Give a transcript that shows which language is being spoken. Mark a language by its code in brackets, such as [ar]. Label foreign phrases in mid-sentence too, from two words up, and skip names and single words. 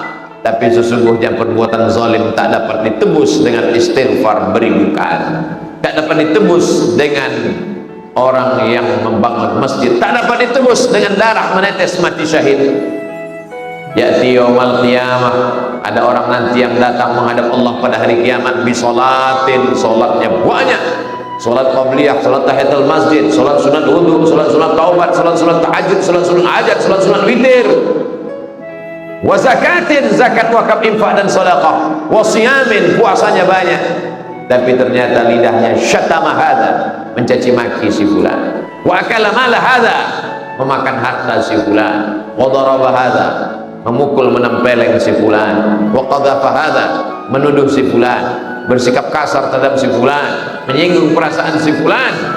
[id] Tapi sesungguhnya perbuatan zalim tak dapat ditebus dengan istighfar beribu kali, tak dapat ditebus dengan orang yang membangun masjid, tak dapat ditebus dengan darah menetes mati syahid. [ar] يأتي يوم القيامة, [id] ada orang nanti yang datang menghadap Allah pada hari kiamat bisolatin, solatnya banyak, solat qabliyah, solat tahiyatul masjid, solat sunat wudu, solat sunat taubat, solat sunat tahajud, solat sunat hajat, solat sunat witir, [ar] وزكاة, [id] zakat wakaf infak dan sedekah, [ar] وصيام, [id] puasanya banyak, tapi ternyata lidahnya [ar] شتم هذا, [id] mencaci maki si fulan, [ar] وأكل مال هذا, [id] memakan harta si fulan, [ar] وضرب هذا, [id] memukul menempeleng si fulan, [ar] وقذف هذا, [id] menuduh si fulan, bersikap kasar terhadap si fulan, menyinggung perasaan si fulan.